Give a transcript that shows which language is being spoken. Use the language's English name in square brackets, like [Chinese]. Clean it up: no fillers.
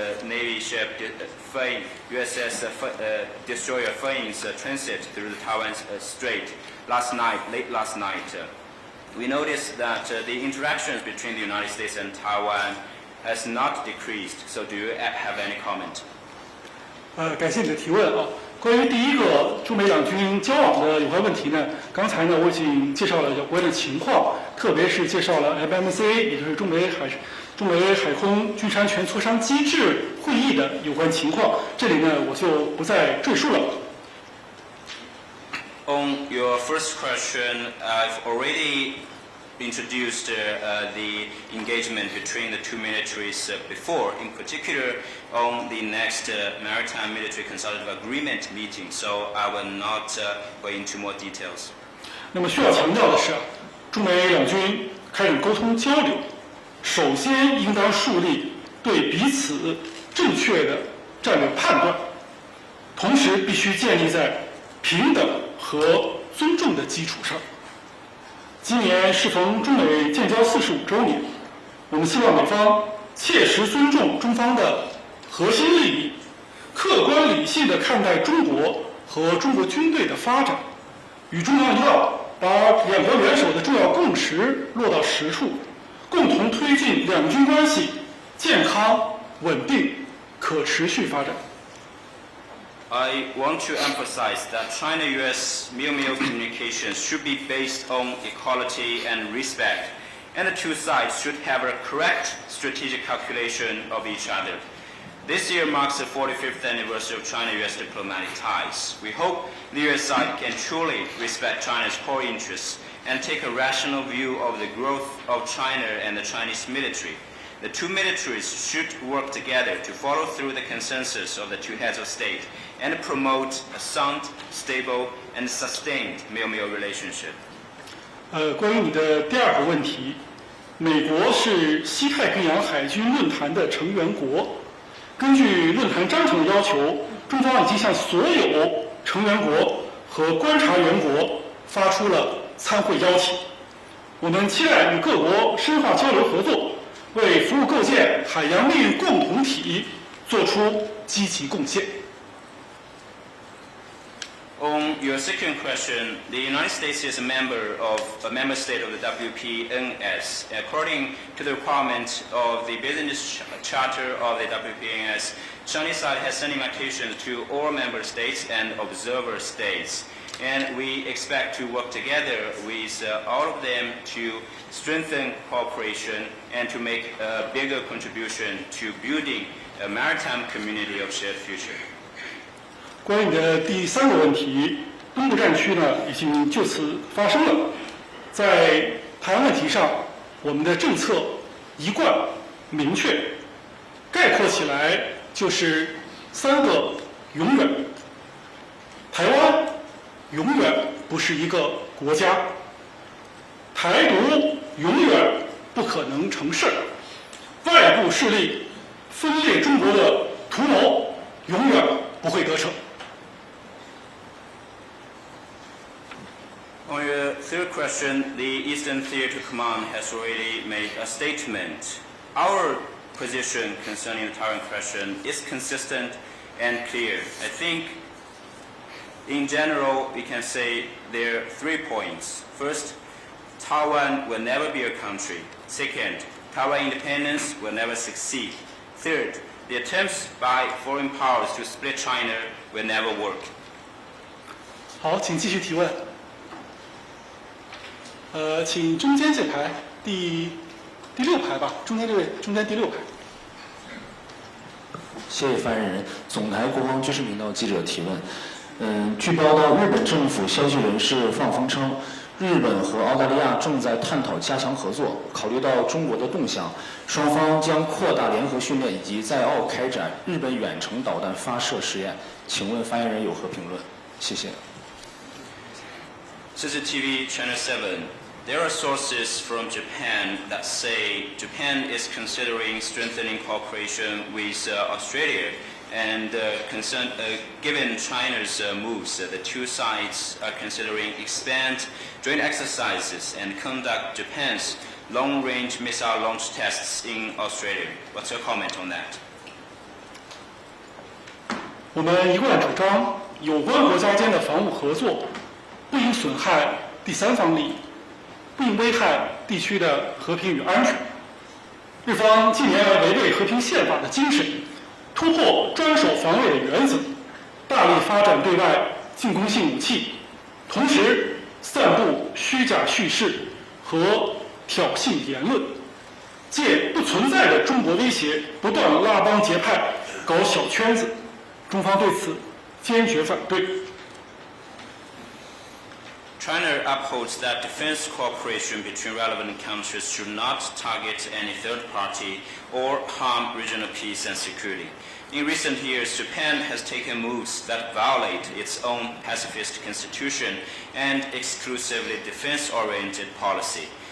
[English] Navy ship USS destroyer Fane's transit through the Taiwan Strait late last night. We noticed that the interactions between the United States and Taiwan has not decreased. So do you have any comment? [Chinese] 感谢你的提问啊。关于第一个中美两军交往的有关问题呢，刚才呢我已经介绍了有关的情况，特别是介绍了 FMC， 也就是中美海空军事安全磋商机制会议的有关情况，这里呢我就不再赘述了。 [English] On your first question, I've already introduced the engagement between the two militaries before, in particular on the next Maritime Military Consultative Agreement meeting, so I will not go into more details. [Chinese] 那么需要强调的是，中美两军开展沟通交流，首先应当树立对彼此正确的战略判断，同时必须建立在平等和尊重的基础上。今年适逢中美建交45周年，我们希望美方切实尊重中方的核心利益，客观理性地看待中国和中国军队的发展，与中方一道把两国元首的重要共识落到实处，共同推进两军关系健康、稳定、可持续发展。 [English] I want to emphasize that China-U.S. meal communications should be based on equality and respect, and the two sides should have a correct strategic calculation of each other. This year marks the 45th anniversary of China-U.S. diplomatic ties. We hope the U.S. side can truly respect China's core interests and take a rational view of the growth of China and the Chinese military. The two militaries should work together to follow through the consensus of the two heads of state and promote a sound, stable, and sustained meal relationship. [Chinese] 关于你的第二个问题，美国是西太平洋海军论坛的成员国。根据论坛章程的要求，中方已经向所有成员国和观察员国发出了参会邀请。我们期待与各国深化交流合作，为服务构建海洋命运共同体做出积极贡献。 [English] On your second question, the United States is a member state of the WPNS. According to the requirement of the business charter of the WPNS, Chinese side has sent invitations to all member states and observer states. and we expect to work together with all of them to strengthen cooperation and to make a bigger contribution to building a maritime community of shared future. [Chinese] 关于你的第3个问题，东部战区呢已经就此发生了。在台湾问题上，我们的政策一贯明确，概括起来就是3个永远。台湾永远不是一个国家，台独永远不可能成事，外部势力分裂中国的图谋永远不会得逞。 [English] On your third question, the Eastern Theater Command has already made a statement. Our position concerning the Taiwan question is consistent and clear. I think, in general, we can say there are 3 points. First, Taiwan will never be a country. Second, Taiwan independence will never succeed. Third, the attempts by foreign powers to split China will never work. [Chinese] 好，请继续提问。请中间这排第6排吧，中间这位，中间第6排。谢谢发言人。总台国防军事频道记者提问。据报道，日本政府消息人士放风称，日本和澳大利亚正在探讨加强合作。考虑到中国的动向，双方将扩大联合训练以及在澳开展日本远程导弹发射试验。请问发言人有何评论？谢谢。 [English] CCTV Channel 7. There are sources from Japan that say Japan is considering strengthening cooperation with Australia, and given China's moves, the 2 sides are considering expand joint exercises and conduct Japan's long-range missile launch tests in Australia. What's your comment on that? [Chinese] 我们一贯主张，有关国家间的防务合作不应损害第3方利益，不应危害地区的和平与安全。日方近年来违背和平宪法的精神，突破专守防卫的原则，大力发展对外进攻性武器，同时散布虚假叙事和挑衅言论，借不存在的中国威胁，不断拉帮结派，搞小圈子。中方对此坚决反对。 [English] China upholds that defense cooperation between relevant countries should not target any third party or harm regional peace and security. In recent years, Japan has taken moves that violate its own pacifist constitution and exclusively defense-oriented policy.